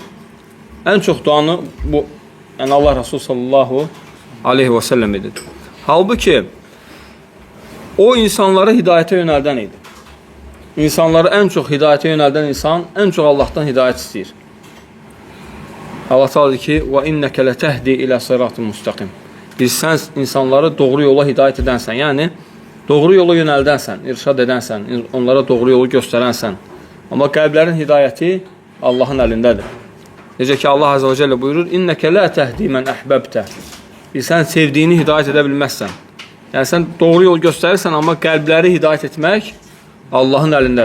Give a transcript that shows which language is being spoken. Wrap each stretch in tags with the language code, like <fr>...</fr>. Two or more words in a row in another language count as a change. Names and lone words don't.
<az>Ən çox duanı bu, yəni Allah Resulü</az> <ar>صلى الله عليه وسلم</ar> <az>edir. Halbuki o insanları hidayətə yönəldən idi. İnsanları ən çox hidayətə yönəldən insan ən çox Allahdan hidayət istəyir. Allah Teala deyir ki,</az> <ar>وَاِنَّكَ لَتَهْدِي إِلَى صِرَاطٍ مُسْتَقِيمٍ.</ar> <az>Sən insanları doğru yola hidayət edənsən, yəni doğru yola yönəldənsən, irşad edənsən, onlara doğru yolu göstərənsən. Amma qəlblərin hidayəti Allahın əlindədir. Necə ki Allah</az> <ar>عز وجل</ar> <az>buyurur,</az> <ar>إنك لا تهدي من أحببت.</ar> <az>Sən sevdiyini hidayət edə bilməzsən. Yəni sən doğru yol göstərirsən, amma qəlbləri hidayət etmək Allahın əlindədir.</az>